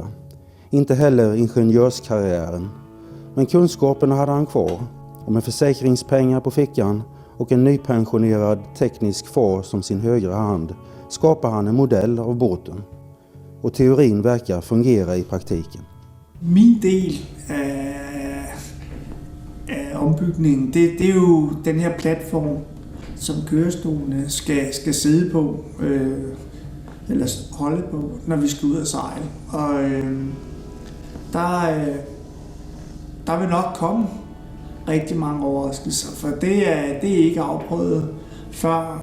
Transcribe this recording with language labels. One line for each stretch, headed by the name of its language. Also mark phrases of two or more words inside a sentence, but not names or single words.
Swedish: Inte heller ingenjörskarriären. Men kunskaperna hade han kvar. Och med försäkringspengar på fickan och en nypensionerad teknisk far som sin högra hand skapar han en modell av båten. Och teorin verkar fungera i praktiken.
Danish: Min del af ombygningen, det er jo den her platform, som kørestolene skal sidde på, eller holde på, når vi skal ud og sejle. Og der vil nok komme rigtig mange overraskelser, for det er ikke afprøvet før.